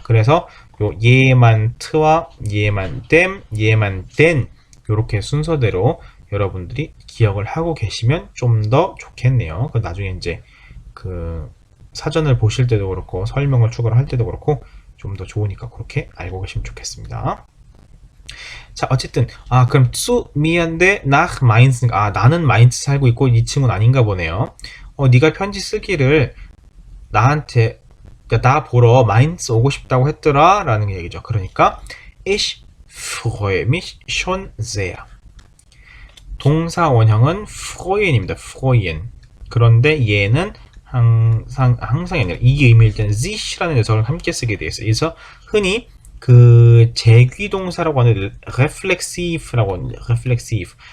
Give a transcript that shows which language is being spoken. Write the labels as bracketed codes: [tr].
[ko] 그래서 요 얘만 트와 얘만 them, 얘만 then 요렇게 순서대로 여러분들이 기억을 하고 계시면 좀 더 좋겠네요. 그 나중에 이제 그 사전을 보실 때도 그렇고 설명을 추가를 할 때도 그렇고 좀 더 좋으니까 그렇게 알고 계시면 좋겠습니다. 자, 어쨌든 그럼 [de] zu mir [ko] 대 [de] nach Mainz. [ko] 나는 마인츠 살고 있고 이 친구는 아닌가 보네요. 네가 편지 쓰기를 나한테, 그러니까 나 보러 마인츠 오고 싶다고 했더라 라는 얘기죠. 그러니까 [de] ich freue mich schon sehr. [ko] 동사 원형은 freuen입니다. freuen. 그런데 얘는 항상이 아니라 이 의미일 때는 sich라는 녀석을 함께 쓰게 되어 있어요. 그래서 흔히 그 제귀동사라고 하는 reflexive라고 하는 reflexive.